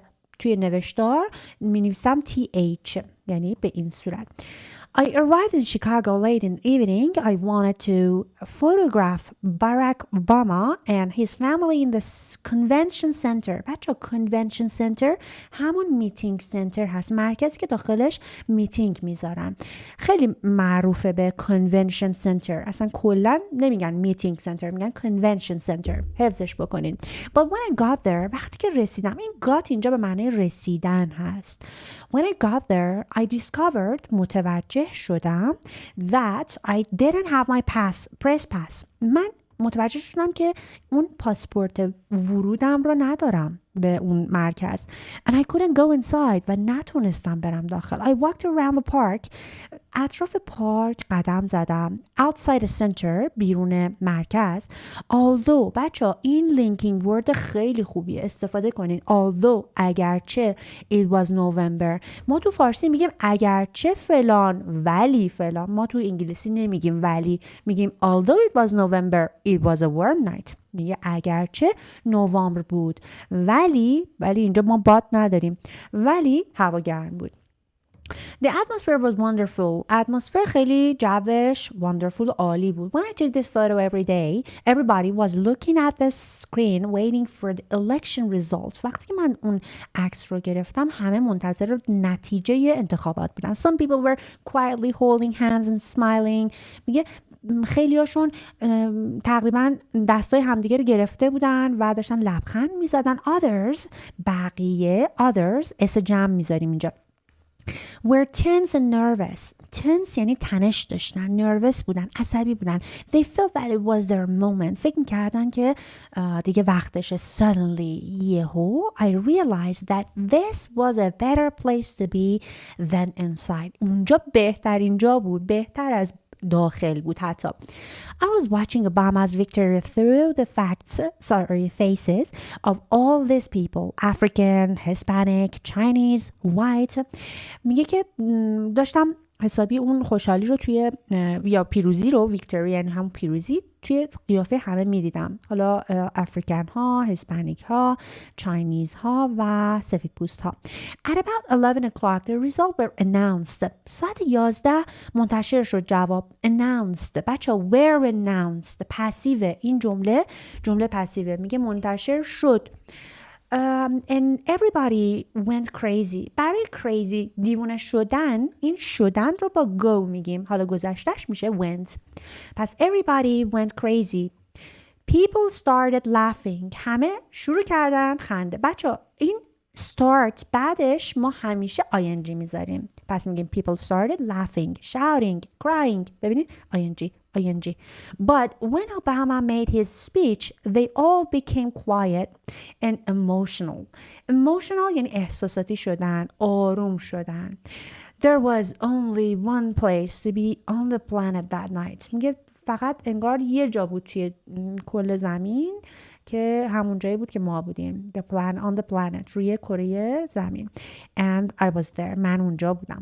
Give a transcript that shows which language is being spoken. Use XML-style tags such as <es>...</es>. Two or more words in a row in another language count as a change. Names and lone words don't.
<fa>توی نوشتار می نویسم TH، یعنی به این صورت.</fa> <en>I arrived in Chicago late in the evening. I wanted to photograph Barack Obama and his family in the convention center.</en> <fa>بچه</fa> <en>convention center</en> <fa>همون</fa> <en>meeting center</en> <fa>هست، مرکزی که داخلش میتینگ میذارن. خیلی معروفه به</fa> <en>convention center.</en> <fa>اصلا کلا نمیگن</fa> <en>meeting center،</en> <fa>میگن</fa> <en>convention center.</en> <fa>حفظش بکنین.</fa> <en>But when I got there،</en> <fa>وقتی که رسیدم، این got اینجا به معنی رسیدن هست.</fa> <en>When I got there, I discovered،</en> <fa>متوجه شدم</fa> <en>that I didn't have my press pass.</en> <fa>من متوجه شدم که اون پاسپورت ورودم رو ندارم به اون مرکز.</fa> <en>And I couldn't go inside</en> <fa>و نتونستم برم داخل.</fa> <en>I walked around the park.</en> <fa>اطراف پارک قدم زدم.</fa> <en>Outside the center</en> <fa>بیرون مرکز. Although بچه این</fa> <en>linking word</en> <fa>خیلی خوبیه استفاده کنین.</fa> <en>Although اگرچه it was November.</en> <fa>ما تو فارسی میگیم اگرچه فلان ولی فلان. ما تو انگلیسی نمیگیم ولی، میگیم</fa> <en>although it was November it was a warm night.</en> <fa>میگه اگرچه نوامبر بود ولی اینجا ما باد نداریم ولی هوا گرم بود.</fa> <en>The atmosphere was wonderful.</en> <fa>اتمسفر خیلی جوش wonderful عالی بود.</fa> <en>When I took this photo every day, everybody was looking at the screen waiting for the election results.</en> <fa>وقتی که من اون عکس رو گرفتم همه منتظر نتیجه انتخابات بودن.</fa> <en>Some people were quietly holding hands and smiling.</en> <fa>میگه خیلی هاشون تقریبا دستای همدیگه رو گرفته بودن و داشتن لبخند میزدن.</fa> <en>Others بقیه others</en> <fa>اس جمع میذاریم اینجا</fa> <en>were tense and nervous.</en> <fa>tense یعنی تنش داشتن. nervous بودن. عصبی بودن.</fa> <en>They felt that it was their moment.</en> <fa>فکر میکردن که دیگه وقتشه.</fa> <en>Suddenly یهو I realized that this was a better place to be than inside.</en> <fa>اونجا بهترین جا بود. بهتر از داخل بود حتی.</fa> <en>I was watching Obama's victory through the faces of all these people. African, Hispanic, Chinese, white.</en> <fa>میگه که داشتم حسابی اون خوشحالی رو توی یا پیروزی رو ویکتوری یعنی همون پیروزی توی قیافه همه میدیدم. حالا افریکن ها، هسپانیک ها، چاینیز ها و سفید پوست ها.</fa> <en>At about 11 o'clock the result were announced.</en> <fa>ساعت 11 منتشر شد جواب.</fa> <en>Announced. بچه were announced.</en> <fa>پسیوه. این جمله پسیوه. میگه منتشر شد.</fa> <en>And everybody went crazy.</en> <fa>برای crazy دیوونه شدن این شدن رو با go میگیم. حالا گذشتش میشه went. پس</fa> <en>everybody went crazy. People started laughing.</en> <fa>همه شروع کردن خنده. بچه این start بعدش ما همیشه ing میذاریم. پس میگیم</fa> <en>people started laughing, shouting, crying.</en> <fa>ببینید ing.</fa> <en>But when Obama made his speech, they all became quiet and emotional.</en> <fa>Emotional یعنی احساساتی شدن، آروم شدن.</fa> <en>There was only one place to be on the planet that night.</en> <fa>میگه فقط انگار یه جا بود توی کل زمین که همون جایی بود که ما بودیم.</fa> <en>On the planet.</en> <fa>روی کره زمین.</fa> <en>And I was there.</en> <fa>من اونجا بودم.</fa>